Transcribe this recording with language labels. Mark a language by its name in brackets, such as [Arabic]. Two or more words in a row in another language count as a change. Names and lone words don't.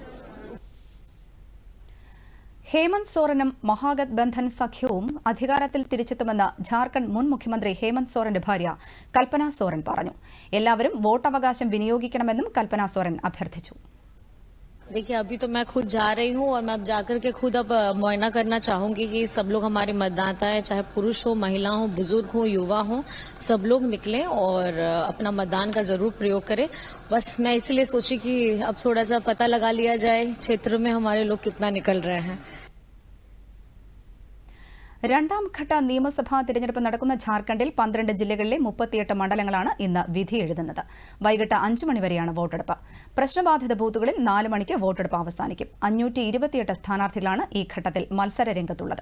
[Malayalam] ഹേമന്ത് സോറനും മഹാഗത്ബന്ധൻ സഖ്യവും അധികാരത്തിൽ തിരിച്ചെത്തുമെന്ന് ഝാർഖണ്ഡ് മുൻ മുഖ്യമന്ത്രി ഹേമന്ത് സോറന്റെ ഭാര്യ കൽപ്പന സോറൻ പറഞ്ഞു. എല്ലാവരും വോട്ടവകാശം വിനിയോഗിക്കണമെന്നും കൽപ്പന സോറൻ അഭ്യർത്ഥിച്ചു. [Hindi] देखिए, अभी तो मैं खुद जा रही हूँ और मैं अब जाकर के खुद अब मुआयना करना चाहूंगी कि सब लोग हमारे मतदाता है, चाहे पुरुष हो, महिला हो, बुजुर्ग हो, युवा हो, सब लोग निकलें और अपना मतदान का जरूर प्रयोग करें. बस मैं इसलिए सोची कि अब थोड़ा सा पता लगा लिया जाए क्षेत्र में हमारे लोग कितना निकल रहे हैं. [Malayalam] രണ്ടാം ഘട്ട നിയമസഭാ തിരഞ്ഞെടുപ്പ് നടക്കുന്ന ഝാർഖണ്ഡിൽ 12 ജില്ലകളിലെ 38 മണ്ഡലങ്ങളാണ് ഇന്ന് വിധി എഴുതുന്നത്. വൈകിട്ട് 5 മണിവരെയാണ് വോട്ടെടുപ്പ്. പ്രശ്നബാധിത ബൂത്തുകളിൽ 4 മണിക്ക് വോട്ടെടുപ്പ് അവസാനിക്കും. 528 സ്ഥാനാർത്ഥികളാണ് ഈ ഘട്ടത്തിൽ മത്സര രംഗത്തുള്ളത്.